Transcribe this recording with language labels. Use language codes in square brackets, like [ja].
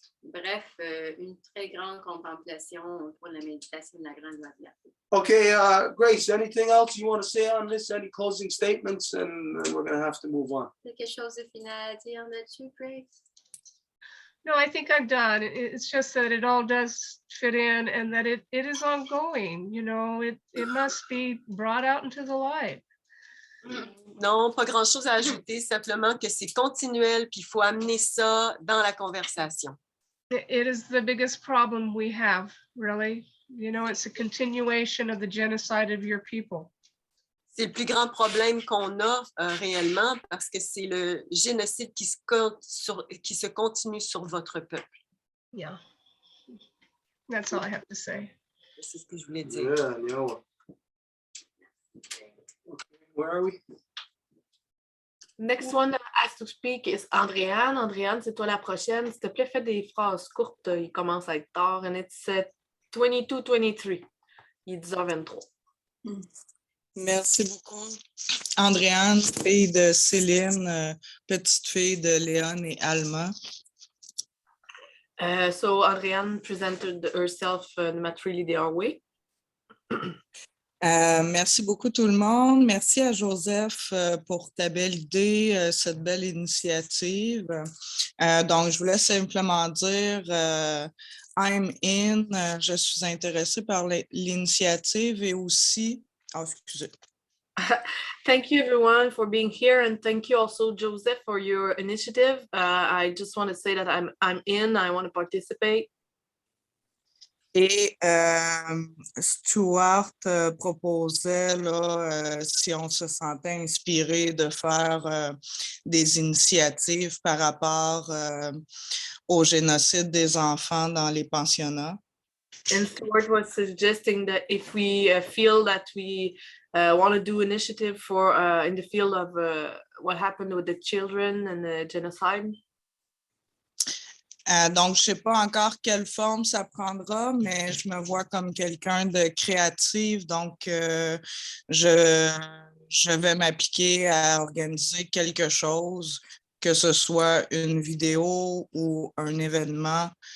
[fr] Bref, une très grande contemplation pour la méditation de la grande loi de la paix. [en] Okay, Grace, anything else you want to say on this? Any closing statements? And then we're going to have to move on. [fr] Quelque chose de final à dire là-dessus, Grace? [en] No, I think I'm done. It's just that it all does fit in and that it is ongoing, you know, it must be brought out into the light. [fr] Non, pas grand-chose à ajouter, simplement que c'est continuel, puis il faut amener ça dans la conversation. [en] It is the biggest problem we have, really. You know, it's a continuation of the genocide of your people. [fr] C'est le plus grand problème qu'on a réellement parce que c'est le génocide qui se continue sur votre peuple. [en] Yeah. That's all I have to say. [fr] C'est ce que je voulais dire. [en] Yeah, no. Okay, where are we? Next one that has to speak is Andréane. [fr] Andréane, c'est toi la prochaine. S'il te plaît, fais des phrases courtes. Il commence à être tard. [en] And it's 22-23. [fr] Il est 10h23. Merci beaucoup. Andréane, fille de Céline, petite fille de Léon et Alma. [en] So Andréane presented herself in a really their way. [fr] Merci beaucoup tout le monde. Merci à Joseph pour ta belle idée, cette belle initiative. Donc, je voulais simplement dire [en] I'm in, [fr] je suis intéressée par l'initiative et aussi... Oh, excusez. [en] Thank you everyone for being here and thank you also Joseph for your initiative. I just want to say that I'm in, I want to participate. [fr] Et Stuart proposait, là, si on se sentait inspiré de faire des initiatives par rapport au génocide des enfants dans les pensionnats. [en] And Stuart was suggesting that if we feel that we want to do initiative for in the field of what happened with the children and the genocide. [fr] Donc, je ne sais pas encore quelle forme ça prendra, mais je me vois comme quelqu'un de créatif. Donc, je vais m'appliquer à organiser quelque chose, que ce soit une vidéo ou un événement.